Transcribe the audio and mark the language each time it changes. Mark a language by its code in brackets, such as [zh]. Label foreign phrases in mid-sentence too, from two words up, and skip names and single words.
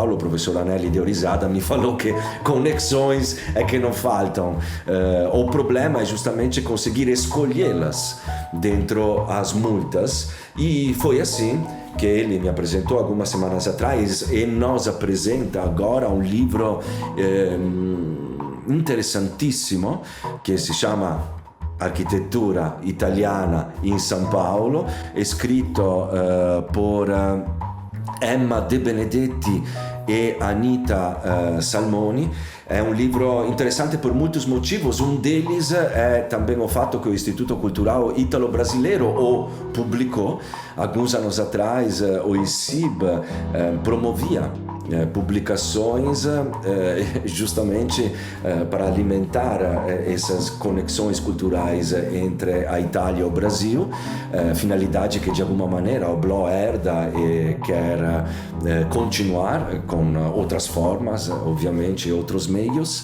[pt] O professor Anelli deu risada, me falou que conexões é que não faltam. O problema é justamente conseguir escolhê-las dentro as muitas, e foi assim que ele me apresentou algumas semanas atrás e nos apresenta agora um livro interessantissimo [it] che si chiama [pt] Architettura Italiana in São Paulo, [it] è scritto por Emma De Benedetti e Anita Salmoni. [pt] É um livro interessante por muitos motivos. Um deles é também o fato que o Instituto Cultural Ítalo-Brasileiro o publicou. Alguns anos atrás, o ICIB promovia publicações justamente para alimentar essas conexões culturais entre a Itália e o Brasil, finalidade que de alguma maneira o Oblò herda e quer continuar com outras formas, obviamente, outros meios.